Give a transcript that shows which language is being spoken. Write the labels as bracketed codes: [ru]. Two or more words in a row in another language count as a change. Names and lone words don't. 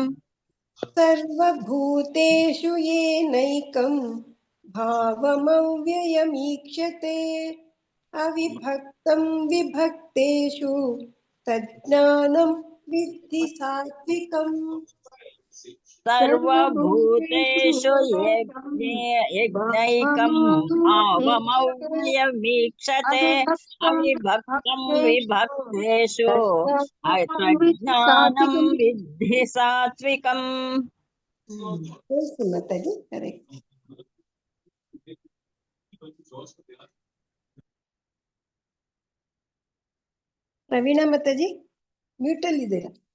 [sa] ಸರ್ವಭೂತೇಷು ಏನೈಕಂ ಭಾವಮವ್ಯಯಮೀಕ್ಷತೆ ಅವಿಭಕ್ತಂ ವಿಭಕ್ತೇಷು ತಜ್ಞಾನಂ ವಿದ್ಧಿ ಸಾತ್ವಿಕಂ. ಸರ್ವಭೂತೇಷು ಏನೈಕಂ ಭಾವಮವ್ಯಯಮೀಕ್ಷತೆ ಅವಿಭಕ್ತಂ ವಿಭಕ್ತೇಷು ತಜ್ಞಾನಂ ವಿದ್ಧಿ ಸಾತ್ವಿಕಂ. [kn] ಮಾತಾಡಿ ಕರೆಕ್ಟ್. ಪ್ರವೀಣ ಮಾತಾಜಿ ಮ್ಯೂಟಲ್ಲಿ ಇದ್ದೀರಾ?